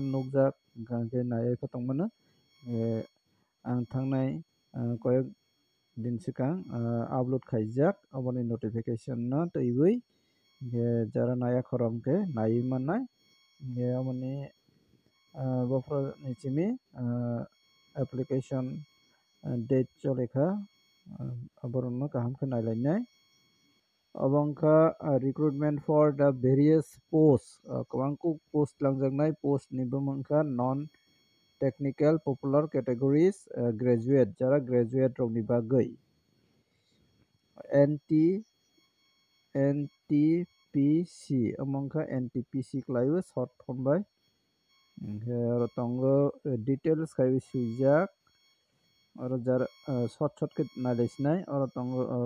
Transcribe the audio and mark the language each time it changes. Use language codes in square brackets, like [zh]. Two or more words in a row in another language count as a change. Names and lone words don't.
[trp] nugjak ge nai pa tongmano ang thangnai koyek din sikang upload khaijak oboni notification no teiwi ge jara naya khorong ke nai mannai ge oboni bofro ni chimi application date cholekha aborno kaham khe nailainai obongka [en] recruitment for the various posts [trp] kwbangku post langjaknai post ni bumungkha [en] non technical popular categories graduate [trp] jara graduate rok ni bagui NTPC amongkha NTPC khlaio [en] short form [trp] bai aro tongo details khai sujak aro jara short ke nailaisnai aro tongo